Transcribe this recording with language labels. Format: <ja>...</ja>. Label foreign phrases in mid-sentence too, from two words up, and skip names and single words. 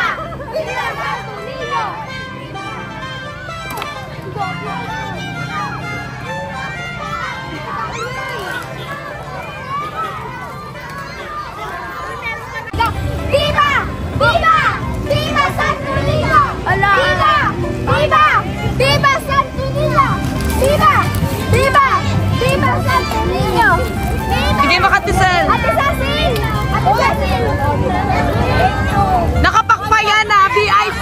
<es>Viva Santo Niño! Viva! Viva! Viva Santo Niño! Viva! Viva! Viva Santo Niño! Viva! Viva! Viva Santo Niño! Viva!</es> <tl>Sige, makatisel. Ate Sasil! Ate Sasil! Nakapakpayan na, VIP!</tl>